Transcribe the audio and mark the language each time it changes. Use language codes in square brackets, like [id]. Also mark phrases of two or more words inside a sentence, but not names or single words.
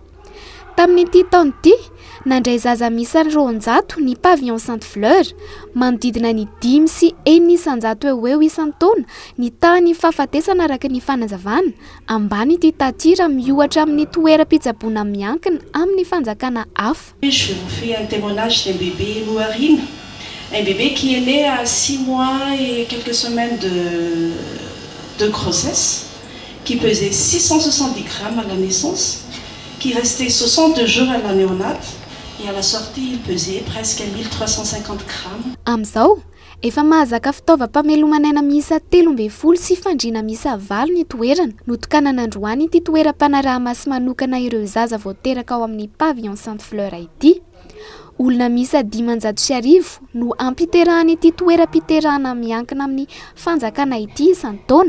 [mg] Tamin'ity taona ity, nandray zaza misa 200 ny pavillon Sainte Fleur, manodidina ny 5 sy 900 eo isan-taona ny tahany fahafatesana araka ny fanazavana ambany ity tatira miohatra amin'ny toeram-pitsaboana miankina amin'ny fanjakana hafa. [fr] Je vous fais un témoignage d'un bébé Louarine, un bébé qui est né à 6 mois et quelques semaines de grossesse, qui pesait 670 grammes à la naissance, qui restait 62 jours à la néonate et à la sortie il pesait presque 1350 grammes. [mg] Amzao, efa mahazaka fitaovam-pamelomanaina miisa 13 sy fandriana miisa 9 ny toerana notokana nandroany ity toeram-panaraha-maso manokana ireo zaza voateraka ao amin'ny pavillon Sainte Fleur ity. Olona miisa 500 no ampiterahany ity toeram-piterahana miankina amin'ny fanjakana ity isan-taona.